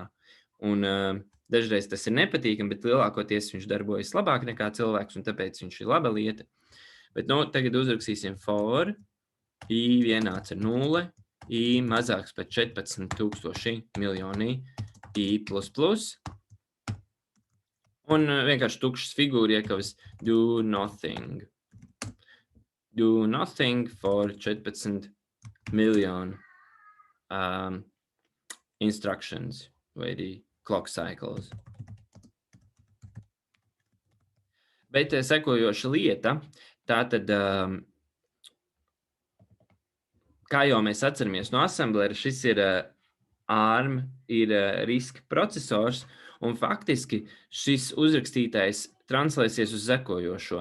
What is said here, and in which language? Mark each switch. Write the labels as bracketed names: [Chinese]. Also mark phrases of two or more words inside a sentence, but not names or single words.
[Latvian] Un dažreiz tas ir nepatīkami, bet lielākoties viņš darbojas labāk nekā cilvēks, un tāpēc viņš ir laba lieta. Bet tagad uzrakstīsim for I vienāds ar 0, I mazāks par 14,000 miljoni I++. Un vienkārši tukšas figūra iekavas [English] do nothing. Do nothing for 14 miljonu instructions [Latvian] vai arī [English] clock cycles. [Latvian] Bet sekojoša lieta, tātad, kā jau mēs atceramies no assemblera, šis ir ARM, ir RISC procesors, un faktiski šis uzrakstītais translēsies uz sekojošo.